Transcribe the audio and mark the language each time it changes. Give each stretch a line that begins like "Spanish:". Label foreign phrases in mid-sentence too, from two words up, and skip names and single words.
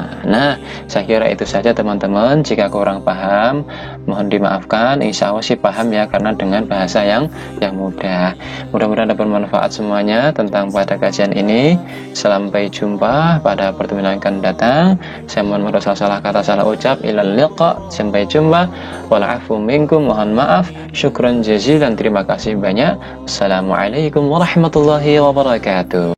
Indonesian: Nah, saya kira itu saja teman-teman. Jika kurang paham, mohon dimaafkan.
Arabic: إن شاء الله
Indonesian: sih paham ya, karena dengan bahasa yang mudah. Mudah-mudahan dapat bermanfaat semuanya tentang pada kajian ini. Sampai jumpa pada pertemuan yang akan datang. Saya mohon maaf salah kata, salah ucap.
Arabic: إلى اللقاء.
Indonesian: Sampai jumpa.
Arabic: والعفو منكم.
Indonesian: Mohon maaf.
Arabic: شكرا جزيلا.
Indonesian: Terima kasih banyak.
Arabic: السلام عليكم ورحمة الله وبركاته.